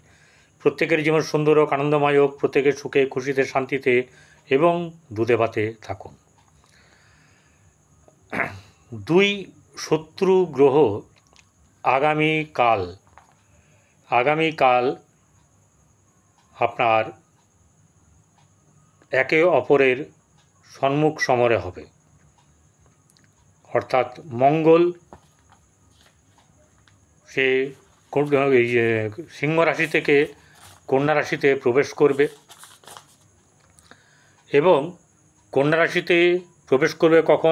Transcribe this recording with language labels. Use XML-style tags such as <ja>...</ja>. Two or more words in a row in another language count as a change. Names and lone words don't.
<bn>প্রত্যেকের জীবন সুন্দর ঔর আনন্দময় হোক, প্রত্যেকের সুখে খুশিতে শান্তিতে এবং দুধে ভাতে থাকুন। দুই শত্রু গ্রহ আগামীকাল আপনার একে অপরের সম্মুখ সমরে হবে, অর্থাৎ মঙ্গল সে সিংহ রাশি থেকে কন্যা রাশিতে প্রবেশ করবে এবং কন্যা রাশিতে প্রবেশ করবে কখন?</bn>